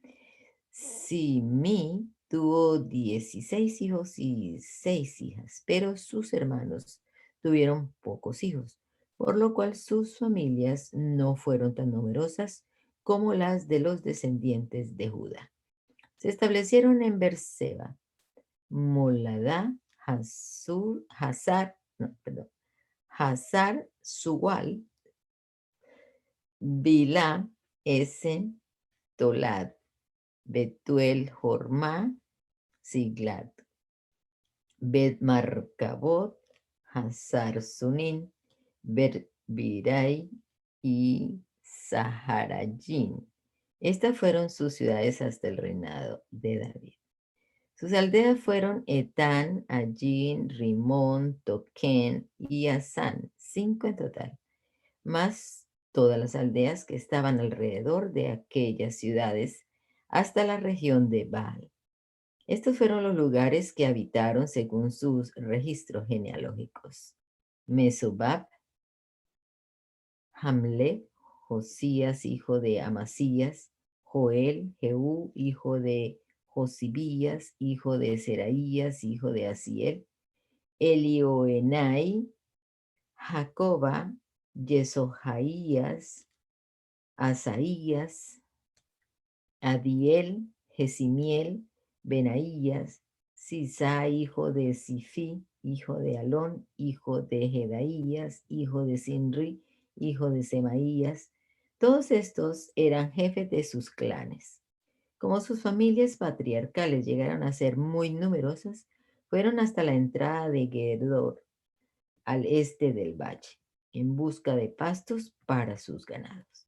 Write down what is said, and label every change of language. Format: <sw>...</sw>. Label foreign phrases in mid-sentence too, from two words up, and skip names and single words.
<es>Simi tuvo 16 hijos y 6 hijas, pero sus hermanos tuvieron pocos hijos, por lo cual sus familias no fueron tan numerosas como las de los descendientes de Judá. Se establecieron en Berseba, Moladá, Hazar Sual, Bilá, Esen, Tolad, Betuel, Jormá, Siglat, Bet Marcabot, Hazar Sunin, Berbirai y Saharayín. Estas fueron sus ciudades hasta el reinado de David. Sus aldeas fueron Etán, Allín, Rimón, Toquén y Asán, 5 en total, más todas las aldeas que estaban alrededor de aquellas ciudades hasta la región de Baal. Estos fueron los lugares que habitaron según sus registros genealógicos: Mesobab, Hamle, Josías, hijo de Amasías, Joel, Jehú, hijo de Josibías, hijo de Seraías, hijo de Asiel, Elioenai, Jacoba, Yesohaías, Asaías, Adiel, Jesimiel, Benaías, Sisa, hijo de Sifi, hijo de Alón, hijo de Jedaías, hijo de Sinri, hijo de Semaías. Todos estos eran jefes de sus clanes. Como sus familias patriarcales llegaron a ser muy numerosas, fueron hasta la entrada de Gedor, al este del valle, en busca de pastos para sus ganados.</es>